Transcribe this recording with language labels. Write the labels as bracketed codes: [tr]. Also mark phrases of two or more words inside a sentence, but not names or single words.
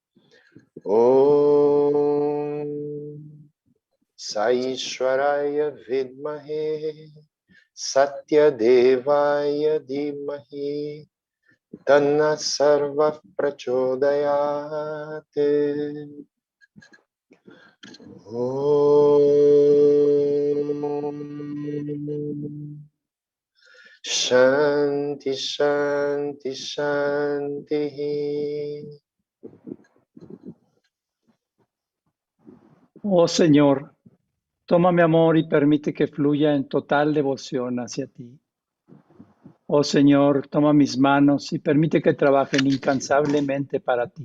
[sa] Om Saishwaraya Vidmahe Satya Devaya Dhimahi Dhanna Sarva Prachodayate. Om Shanti Shanti Shanti. [es] Oh Señor, toma mi amor y permite que fluya en total devoción hacia ti. Oh Señor, toma mis manos y permite que trabajen incansablemente para ti.